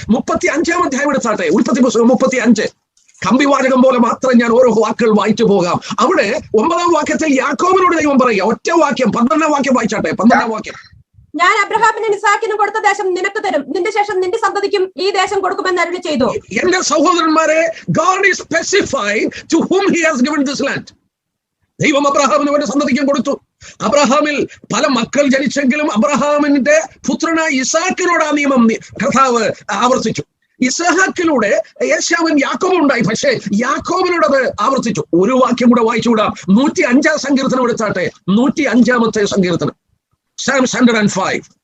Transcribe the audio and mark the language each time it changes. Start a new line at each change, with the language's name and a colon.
Malayalam: 35-ാം അധ്യായം എടുത്താട്ടെ, ഉൽപ്പത്തി പുസ്തകം 35. കമ്പിവാചകം പോലെ മാത്രം ഞാൻ ഓരോ വാക്കുകൾ വായിച്ചു പോകാം. അവിടെ 9-ാം വാക്യത്തിൽ യാക്കോബിനോട് ദൈവം പറയുക, ഒറ്റ വാക്യം. 12-ാം വാക്യം വായിച്ചാട്ടെ. 12-ാം വാക്യം, ഞാൻ അബ്രഹാമിനും ഇസ്ഹാക്കിനും കൊടുത്ത ദേശം നിനക്ക് തരും, നിന്റെ ശേഷം നിന്റെ സന്തതിക്കും ഈ ദേശം കൊടുക്കുമെന്ന് അരുളി ചെയ്തു. എന്റെ സഹോദരന്മാരെ,
English: God is specifying to whom he has given this land.
Malayalam: ദൈവം അബ്രഹാമിന് വേണ്ടി സന്തതിക്കാൻ കൊടുത്തു. അബ്രഹാമിൽ പല മക്കൾ ജനിച്ചെങ്കിലും അബ്രഹാമിന്റെ പുത്രനായ ഇസാക്കിനോട് ആ നിയമം കർത്താവ് ആവർത്തിച്ചു. ഇസ്ഹാക്കിലൂടെ യേശാവും യാക്കോബും ഉണ്ടായി, പക്ഷേ യാക്കോബിനോട് അത് ആവർത്തിച്ചു. ഒരു വാക്യം കൂടെ വായിച്ചുകൂടാം. 105-ാം സങ്കീർത്തനം എടുത്താട്ടെ. 105-ാമത്തെ സങ്കീർത്തനം, Psalm 105.